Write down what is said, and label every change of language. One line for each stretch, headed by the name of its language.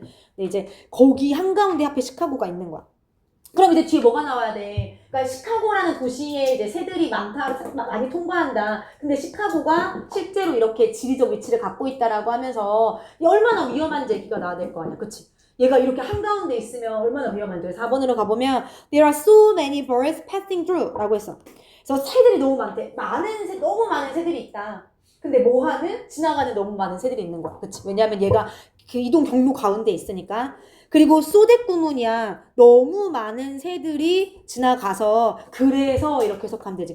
Korean: 근데 이제 거기 한가운데 앞에 시카고가 있는 거야. 그럼 이제 뒤에 뭐가 나와야 돼? 그러니까 시카고라는 도시에 이제 새들이 많이 통과한다. 근데 시카고가 실제로 이렇게 지리적 위치를 갖고 있다라고 하면서 얼마나 위험한지 얘기가 나와야 될 거 아니야. 그치? 얘가 이렇게 한가운데 있으면 얼마나 위험한지. 4번으로 가보면
English: There are so many birds passing through
Korean: 라고 했어. 그래서 새들이 너무 많대. 너무 많은 새들이 있다. 근데 지나가는 너무 많은 새들이 있는 거야. 그치? 왜냐하면 얘가 그 이동 경로 가운데 있으니까. 그리고 소대구문이야. 너무 많은 새들이 지나가서 그래서 이렇게 해석하면 되지.